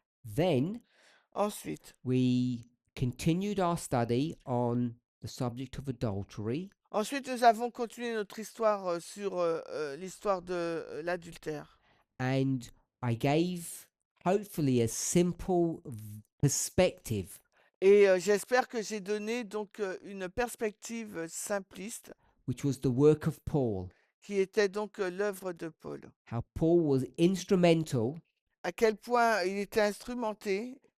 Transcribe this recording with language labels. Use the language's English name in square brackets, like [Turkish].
[English] Then [French] Ensuite, [English] we continued our study on the subject of adultery, [French] nous avons continué notre histoire sur l'histoire de l'adultère. [English] and I gave hopefully a simple perspective [French] Et j'espère que j'ai donné donc une perspective simpliste [English] which was the work of Paul, [French] qui était donc l'œuvre de Paul. [English] how Paul was instrumental [French] À quel point il était instrumentalisé